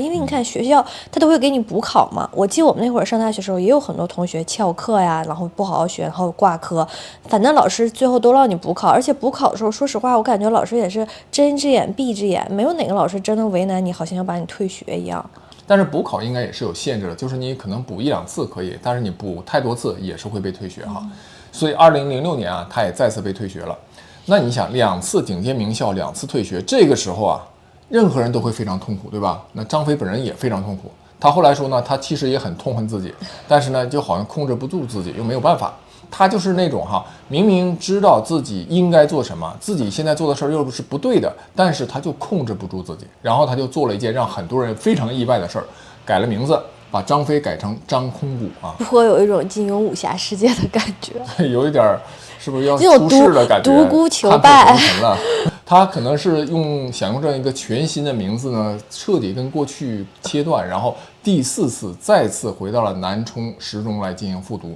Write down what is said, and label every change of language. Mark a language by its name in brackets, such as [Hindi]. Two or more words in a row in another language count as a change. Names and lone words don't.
[Chinese] 因為你看學校他都會給你補考嘛。我記得我們那會兒上大學的時候，也有很多同學翹課呀，然後不好好學，然後掛科，反正老師最後都讓你補考。而且補考的時候，說實話，我感覺老師也是睜隻眼閉隻眼，沒有哪個老師真的為難你，好像要把你退學一樣。但是補考應該也是有限制的，就是你可能補1-2次可以，但是你補太多次也是會被退學哈。所以2006年啊，他也再次被退學了。那你想，2次頂尖名校，2次退学，这个时候啊，任何人都会非常痛苦，对吧？那张飞本人也非常痛苦。他后来说呢，他其實也很痛恨自己，但是呢，就好像控制不住自己，又沒有辦法。他就是那種明明知道自己應該做什麼，自己現在做的事兒又是不對的，但是他就控制不住自己，然後他就做了一件讓很多人非常意外的事兒，改了名字，把張飛改成張空谷啊，頗有一種金庸武俠世界的感覺，有一點是不是要出世的感覺？獨孤求敗。他可能是想用這樣一個全新的名字呢，徹底跟過去切斷，然後第4次再次回到了南充實中來進行復讀。